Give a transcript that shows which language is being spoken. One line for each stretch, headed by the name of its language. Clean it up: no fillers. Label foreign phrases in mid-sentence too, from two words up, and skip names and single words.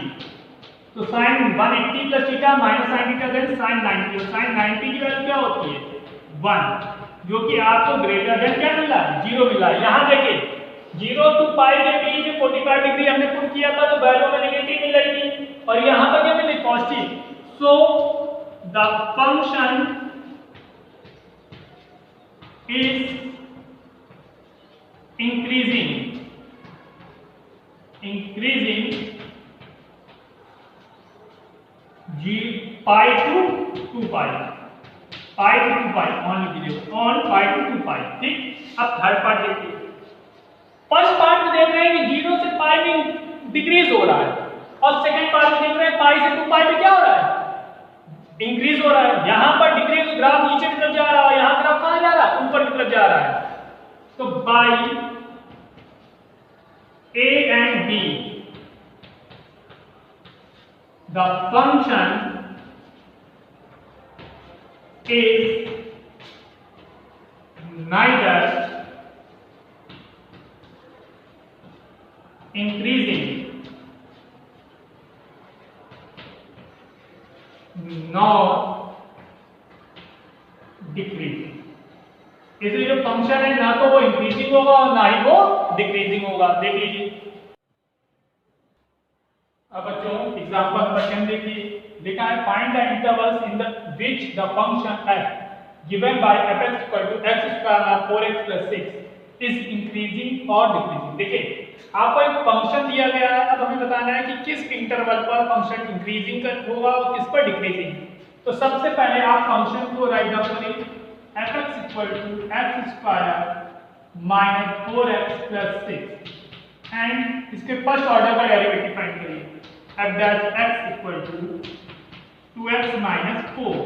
English: तो sine 180 plus theta minus sine theta then sine 90,
Hindi: और साइन 90 की वैल्यू क्या होती है? 1, जो कि आपको
English: greater than
Hindi: क्या मिला? 0 मिला। यहाँ देखिए 0 टू पाई के बीच में 45 डिग्री हमने पुट किया था, तो वैल्यू में नेगेटिव मिल रही थी, और यहाँ पर क्या मिली?
English: positive. so the function is increasing pi to 2 pi, pi to 2 pi ऑन
Hindi: लिख दीजिए,
English: ऑन pi to 2 pi।
Hindi: ठीक, अब थर्ड पार्ट देखिए। फर्स्ट पार्ट में देख रहे हैं कि 0 से पाई में डिक्रीज हो रहा है, और सेकंड पार्ट में देख रहे हैं पाई से 2 पाई में क्या हो रहा है? इंक्रीज हो रहा है। यहां पर डिक्रीज ग्राफ नीचे की तरफ जा रहा है, यहां ग्राफ कहां जा रहा है? ऊपर की तरफ जा रहा है।
English: तो by a and b the function is neither increasing nor decreasing.
Hindi: इसलिए जो फंक्शन है ना तो वो इंक्रीजिंग होगा और ना ही वो डिक्रीजिंग होगा। देख लीजिए अब बच्चों
English: example number 10
Hindi: देखिए, लिखा है
English: find the intervals in the which the function f given by f(x) = x² 4x + 6 is increasing और डिक्रीजिंग।
Hindi: देखिए आपको एक फंक्शन दिया गया है, अब हमें बताना है कि किस इंटरवल पर फंक्शन इंक्रीजिंग होगा और किस पर डिक्रीजिंग। तो सबसे पहले आप फंक्शन को
English: write down
Hindi: करें, f(x) = x² - 4x + 6 एंड इसके
English: first order
Hindi: का डेरिवेटिव फाइंड करिए, f(x) = 2x - 4।